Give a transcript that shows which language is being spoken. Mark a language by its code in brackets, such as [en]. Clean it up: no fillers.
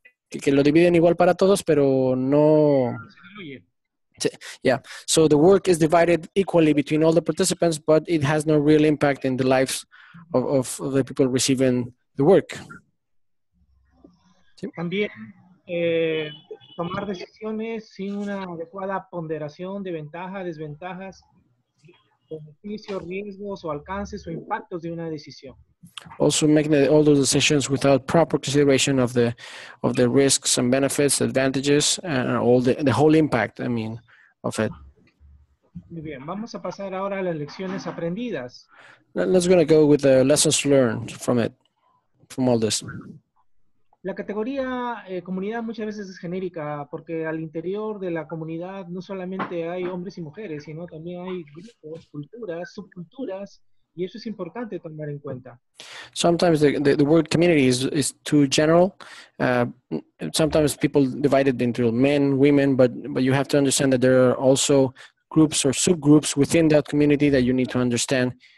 [es] Que lo dividen igual para todos, pero no. [en] Yeah, so the work is divided equally between all the participants, but it has no real impact in the lives of the people receiving the work. [es] ¿Sí? También tomar decisiones sin una adecuada ponderación de ventajas, desventajas, beneficios, riesgos o alcances o impactos de una decisión. [en] Also making all those decisions without proper consideration of the risks and benefits, advantages, and all the whole impact, I mean, of it. [es] Muy bien, vamos a pasar ahora a las lecciones aprendidas. [en] Let's gonna go with the lessons learned from it, from all this. [es] La categoría comunidad muchas veces es genérica porque al interior de la comunidad no solamente hay hombres y mujeres, sino también hay grupos, culturas, subculturas, y eso es importante tomar en cuenta. [en] Sometimes the word community is too general. Sometimes people divide it into men, women, but you have to understand that there are also groups or subgroups within that community that you need to understand.